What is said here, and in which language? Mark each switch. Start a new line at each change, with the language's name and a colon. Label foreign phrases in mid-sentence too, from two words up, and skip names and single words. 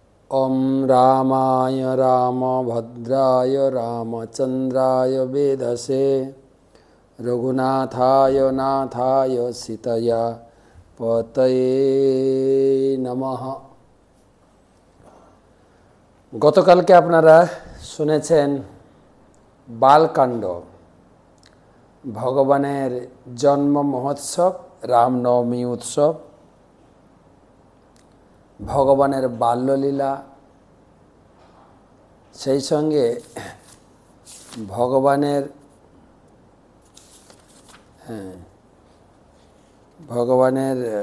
Sanskrit: ओम रामाय रामभद्राय रामचंद्राय वेधसे रघुनाथाय नाथाय सीतया पतये नमः।
Bangla: গতকালকে আপনারা শুনেছেন বালকাণ্ড, ভগবানের জন্ম মহোৎসব, রামনবমী উৎসব, ভগবানের বাল্যলীলা, সেই সঙ্গে ভগবানের